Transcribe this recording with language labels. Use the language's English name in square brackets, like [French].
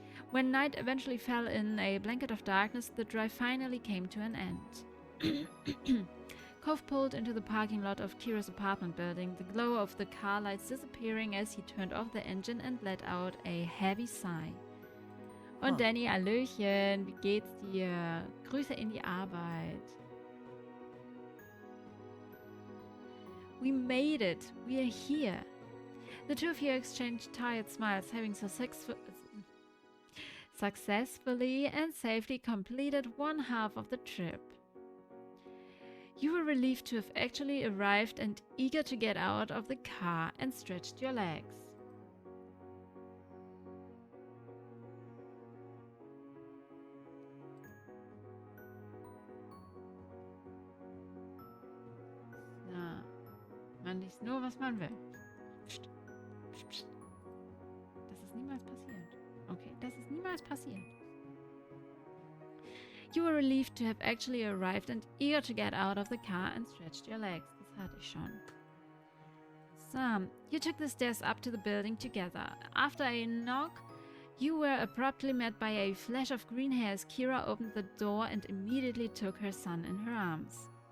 [English] When night eventually fell in a blanket of darkness, the drive finally came to an end. Cove pulled into the parking lot of Kira's apartment building, the glow of the car lights disappearing as he turned off the engine and let out a heavy sigh. [German] Und Danny, Hallöchen, wie geht's dir? Grüße in die Arbeit. [English] We made it. We are here. The two of you exchanged tired smiles, having successfully and safely completed one half of the trip. You were relieved to have actually arrived and eager to get out of the car and stretched your legs. [German] Na, man liest nur, was man will. Psst, psst, psst. Das ist niemals passiert. Okay, das ist niemals passiert. [English] You were relieved to have actually arrived and eager to get out of the car and stretched your legs. [German] Das hatte ich schon. [English] So, you took the stairs up to the building together. After a knock, you were abruptly met by a flash of green hair as Kira opened the door and immediately took her son in her arms.